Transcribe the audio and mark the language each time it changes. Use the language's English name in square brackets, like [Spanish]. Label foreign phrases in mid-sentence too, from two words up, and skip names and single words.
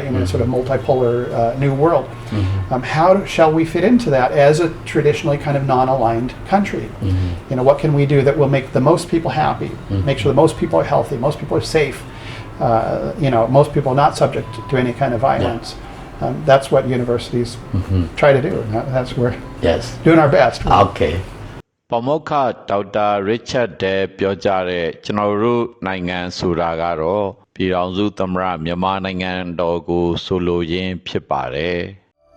[English] In a sort of multipolar new world. How shall we fit into that as a traditionally kind of non-aligned country? What can we do that will make the most people happy, make sure the most people are healthy, most people are safe, most people are not subject to any kind of violence. That's what universities try to do. And that's where doing our best. Okay. [Burmese] ပမောက္ခဒေါက်တာရစ်ချတ်ဒဲပြောကြားတဲ့ကျွန်တော်တို့နိုင်ငံဆိုတာကတော့ပြည်ထောင်စုသမ္မတမြန်မာနိုင်ငံတော်ကိုဆိုလိုရင်းဖြစ်ပါတယ်